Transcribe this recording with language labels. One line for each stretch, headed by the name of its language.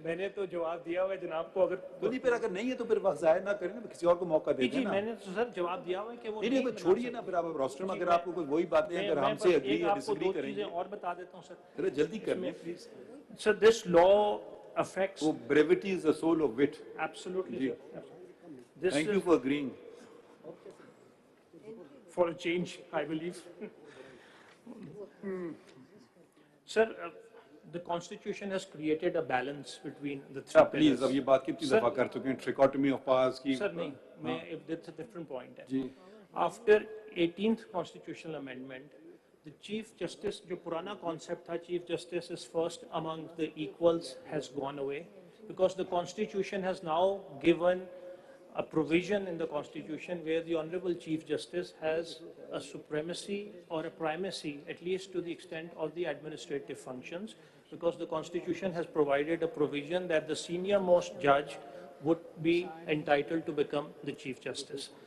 Hindi: मैंने तो जवाब दिया हुआ है जनाब को, अगर फिर अगर नहीं है तो फिर वक्त जाहिर ना करें, किसी और को मौका दे देना। मैंने तो सर जवाब दिया हुआ है कि वो नहीं छोड़िए ना, फिर आप रोस्टर में अगर आपको कोई वही बातें अगर हमसे एग्री या डिसएग्री करेंगे और बता देता हूँ सर, जल्दी कर लें please.
English: Sir this law affects. Oh, brevity is the soul of wit. Absolutely. Thank you for agreeing. For a change, I believe. Sir, the Constitution has created a balance between the three pillars. Please,
Hindi: अब ये बात कितनी दफा कर चुके हैं,
English: trichotomy of powers
Hindi: की।
English: Sir,
Hindi: नहीं,
English: if that's a different point. After 18th constitutional amendment, the Chief Justice,
Hindi: जो पुराना concept था,
English: Chief Justice is first among the equals, has gone away, because the Constitution has now given a provision in the Constitution where the Honorable Chief Justice has a supremacy or a primacy, at least to the extent of the administrative functions, because the Constitution has provided a provision that the senior most judge would be entitled to become the Chief Justice.